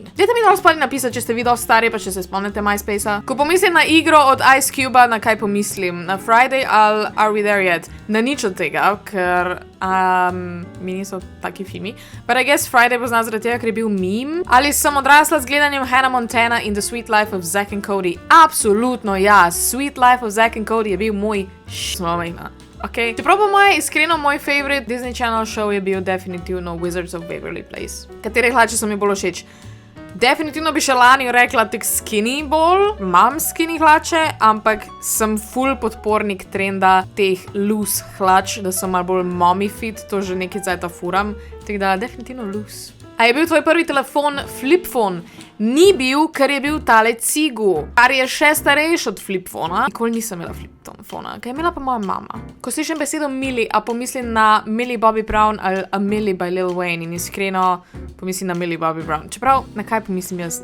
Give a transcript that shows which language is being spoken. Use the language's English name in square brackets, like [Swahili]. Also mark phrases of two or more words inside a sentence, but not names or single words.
[Slovenian] Dajte mi dal spali napisati, če ste vi dosti stari, pa če se spomnite MySpace-a. Ko pomislim na igro od Ice Cube-a, na kaj pomislim? Na Friday ali Are We There Yet? Na nič od tega, ker mi niso taki filmi. [English] But I guess [Slovenian] Friday pozna zaradi tega, ker je bil meme. Ali sem odrasla z gledanjem Hannah Montana in The Sweet Life of Zack and Cody? Absolutno ja. Sweet Life of Zack and Cody je bil moj smomejna. Okay. Čeprav pa moj [English] favorite Disney Channel show [Slovenian] je bil definitivno Wizards of Waverly Place. Katere hlače so mi bolj všeč? Definitivno bi še lani rekla tek skinny bolj. Imam skinny hlače, ampak sem full podpornik trenda teh loose hlač, da sem malo bolj [English] mommy fit, [Slovenian] to že nekaj cajta furam. Tako da definitivno loose. A je bil tvoj prvi telefon [English] flip phone? [Slovenian] Ni bil, ker je bil tale Cigu, kar je še starejši od [English] flip phona. [Slovenian] Nikoli nisem imela [English] flip phona, [Slovenian] kaj je imela pa moja mama. Ko slišim besedo Millie, a pomislim na Millie Bobby Brown ali A Millie by Lil Wayne in iskreno pomislim na Millie Bobby Brown. Čeprav, na kaj pomislim jaz?